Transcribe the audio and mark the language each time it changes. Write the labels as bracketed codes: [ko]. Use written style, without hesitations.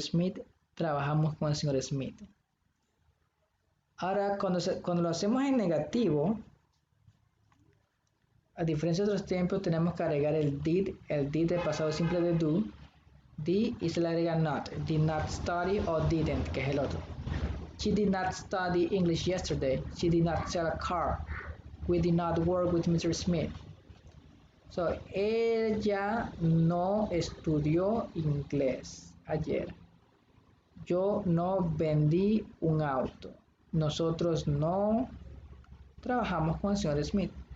[es] Smith, trabajamos con el señor Smith. Ahora, cuando lo hacemos en negativo, a diferencia de otros tiempos, tenemos que agregar el did del pasado simple de do, y se le agrega not, [en] did not study [es] o didn't, que es el otro. [en] She did not study English yesterday. She did not sell a car. We did not work with Mr. Smith. [es] So, ella no estudió inglés ayer. Yo no vendí un auto. Nosotros no trabajamos con el señor Smith.